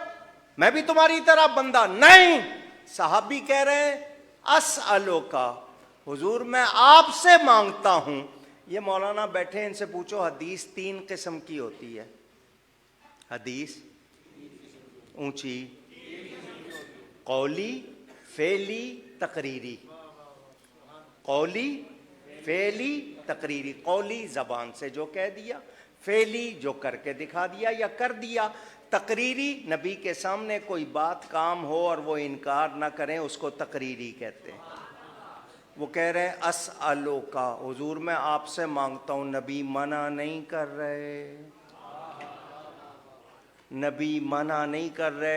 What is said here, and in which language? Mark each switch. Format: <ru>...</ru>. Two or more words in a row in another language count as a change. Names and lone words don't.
<ur>میں بھی تمہاری طرح بندہ نہیں۔ صحابی کہہ رہے ہیں اسألوک، حضور میں آپ سے مانگتا ہوں۔ یہ مولانا بیٹھے ان سے پوچھو حدیث 3 قسم کی ہوتی ہے۔ حدیث اونچی، قولی، فعلی، تقریری۔ قولی، فعلی، تقریری۔ قولی زبان سے جو کہہ دیا، فعلی جو کر کے دکھا دیا یا کر دیا، تقریری نبی کے سامنے کوئی بات کام ہو اور وہ انکار نہ کریں، اس کو تقریری کہتے ہیں۔ وہ کہہ رہے ہیں اسألوک، حضور میں آپ سے مانگتا ہوں، نبی منع نہیں کر رہے، نبی منع نہیں کر رہے۔</ur>